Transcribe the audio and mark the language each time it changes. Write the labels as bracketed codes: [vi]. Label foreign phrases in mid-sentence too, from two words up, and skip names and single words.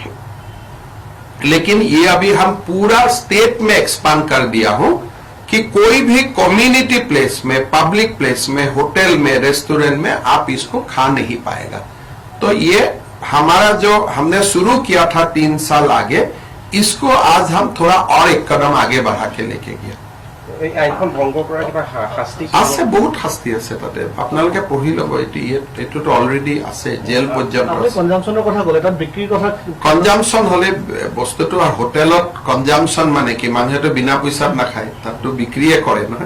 [hi] लेकिन ये अभी हम पूरा स्टेट में एक्सपांड कर दिया हूं कि कोई भी कम्युनिटी प्लेस में पब्लिक प्लेस में होटल में रेस्टोरेंट में आप इसको खा नहीं पाएगा तो ये हमारा जो हमने शुरू किया था 3 साल आगे इसको आज हम थोड़ा और एक कदम आगे बढ़ा के लेके गया [as] এই আইনখন ভংগ কৰাৰ কিবা শাস্তি আছে বহুত শাস্তি আছে তাতে আপোনালোকে পঢ়ি ল'ব এইটোতো অলৰেডি আছে জেল পৰ্যন্ত আপুনি কনজাম্পচনৰ কথা ক'লে তাত বিক্ৰীৰ কথা কনজাম্পচন হলে বস্তুটো আর হোটেলত কনজাম্পচন মানে কি মানুহেতো বিনা পইচাত নাখায় তাতো বিক্রিয়ে কৰে নহয়